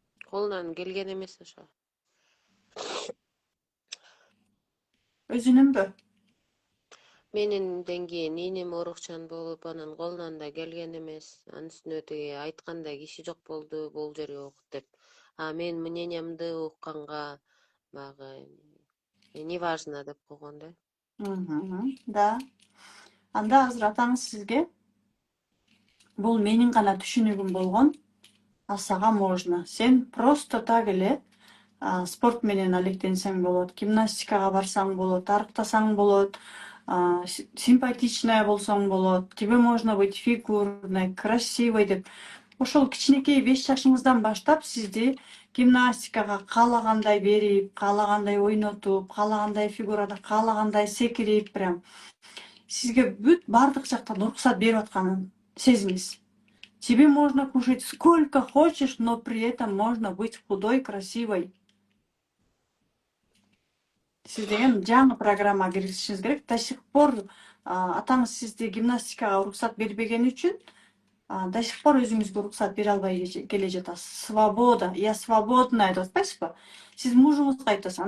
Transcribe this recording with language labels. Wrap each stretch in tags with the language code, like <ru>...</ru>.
<ky>Колунан келген эмес ошо. Өзүнүнбү? Мененден кийин инем оорукчан болуп, анан колунан да келген эмес. Анын үстүнө тиги айткандай киши жок болду, бул жерге ук деп. А мен мнениямды укканга баягы</ky> <ru>не важно</ru> <ky>деп койгон да.</ky> <ru>Да.</ru> <ky>Анда азыр атаңыз сизге бул менин гана түшүнүгүм болгон, а сага</ky> <ru>можно.</ru> <ky>Сен</ky> <ru>просто так</ru> <ky>эле спорт менен алектенсең болот, гимнастикага барсаң болот, арыктасаң болот,</ky> <ru>симпатичная</ru> <ky>болсоң болот,</ky> <ru>тебе можно быть фигурной, красивой</ru> <ky>деп. Ошол кичинекей 5 жашыңыздан баштап сизди гимнастикага каалагандай берип, каалагандай ойнотуп, каалагандай фигурада, каалагандай секирип, прям сизге бүт бардык жактан уруксат берип атканын сезиңиз.</ky> <ru>Тебе можно кушать сколько хочешь, но при этом можно быть худой, красивой.</ru> <ky>Сиз деген жаңы программага киргизишиңиз керек.</ky> <ru>До сих пор</ru> <ky>атаңыз сизди гимнастикага уруксат бербеген үчүн</ky> <ru>до сих пор</ru> <ky>өзүңүзгө уруксат бере албай келе жатасыз.</ky> <ru>Свобода, я свободна</ru> <ky>деп атпайсызбы? Сиз мужуңузга айтасыз.</ky>